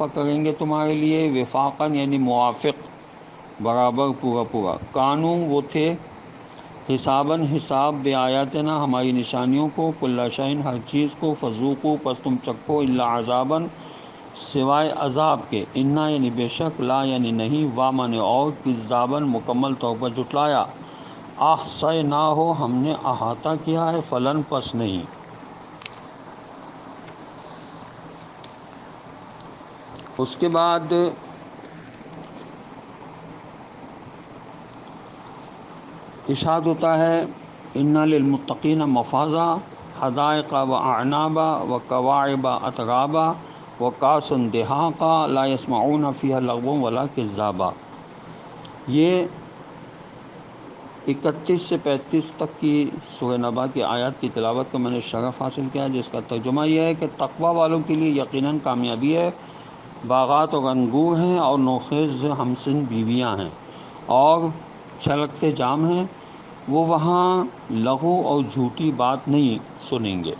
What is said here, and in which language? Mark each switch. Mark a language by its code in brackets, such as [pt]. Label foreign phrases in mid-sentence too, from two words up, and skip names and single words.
[ur] کریں گے تمہارے لیے، وفاقاً یعنی موافق، برابر، پورا پورا، کانوا وہ تھے، حساباً حساب، بآیاتنا ہماری نشانیوں کو، [ar] کل شیء [ur] ہر چیز کو، فذوقوا پس تم چکھو، [ar] الا عذاباً [ur] سوائے عذاب کے، انا یعنی بے شک، لا یعنی نہیں، وا معنی اور، کذاباً مکمل طور پر جھٹلایا، احصیناہ ہم نے احاطہ کیا ہے، فلن پس نہیں۔ اس کے بعد ارشاد ہوتا ہے [ar] ان للمتقین مفازا حدائق و اعنابا و کواعب اترابا و کاسن دہاقا لا یسمعون فیہا لغوا ولا کذابا۔ [ur] یہ 31 سے 35 تک کی سورہ نبا کی آیات کی تلاوت کا میں نے شرف حاصل کیا، جس کا ترجمہ یہ ہے کہ تقوی والوں کے لیے یقیناً کامیابی ہے، باغات اور انگور ہیں اور نوخیز ہمسن بیویاں ہیں اور چھلکتے جام ہیں، وہ وہاں لغو اور جھوٹی بات نہیں سنیں گے۔